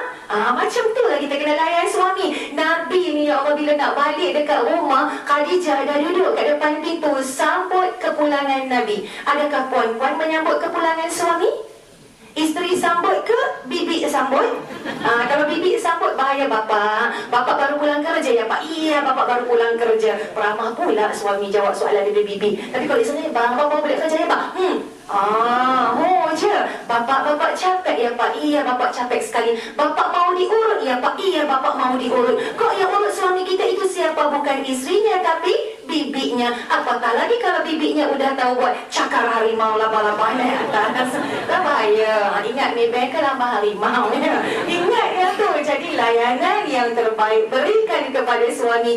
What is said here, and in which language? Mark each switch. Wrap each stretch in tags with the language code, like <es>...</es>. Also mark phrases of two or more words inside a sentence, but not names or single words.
<ms>Macam tu lah kita kena layan suami. Nabi ni ya Allah, bila nak balik dekat rumah, Khadijah dah duduk kat depan pintu sambut kepulangan Nabi. Adakah puan-puan menyambut kepulangan suami? Isteri sambut ke bibi sambut? Kalau bibi sambut, bahaya bapak.</ms> <id>Bapak baru pulang kerja ya pak? Iya, bapak baru pulang kerja.</id> <ms>Peramah pula suami jawab soalan dari bibi. Tapi kalau isteri, bang,</ms> <id>bapak boleh kerja ya pak?</id> <ms>Je.</ms> <id>Bapak capek ya pak? Iya, bapak capek sekali. Bapak mau diurut ya pak? Iya, bapak mau diurut. Kok yang urut suami kita itu siapa? Bukan istrinya tapi bibinya.</id> <ms>Apatah lagi kalau bibinya udah tahu buat cakar harimau laba-laba naik atas. Bahaya. Ingat nih, ke laba harimau ya. Ingat yang tu. Jadi layanan yang terbaik berikan kepada suami.</ms>